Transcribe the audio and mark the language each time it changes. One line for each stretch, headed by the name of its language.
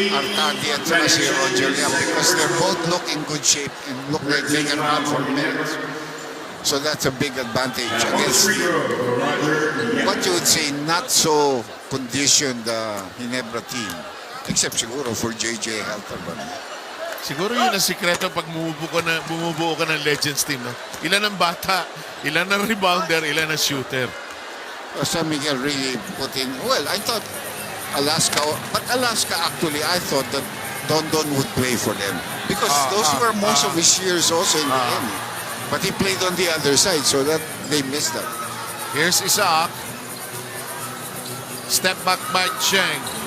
English: Artadi
Filipino: at saka si
English: Roger Liam because they're both look in good shape and look like they can run for minutes. So that's a big advantage against what you would say not so conditioned Ginebra team. Except siguro for JJ Helter.
Filipino: Siguro yun ang sikreto pag bumubuo ka ng Legends team. No? Ilan ang bata, ilan ang rebounder, ilan ang shooter.
English: San Miguel really put in, well, I thought Alaska, but Alaska actually, I thought that Don would play for them. Because those were most of his years also in the end. But he played on the other side, so that they missed that. Here's Isaac. Step back by Cheng.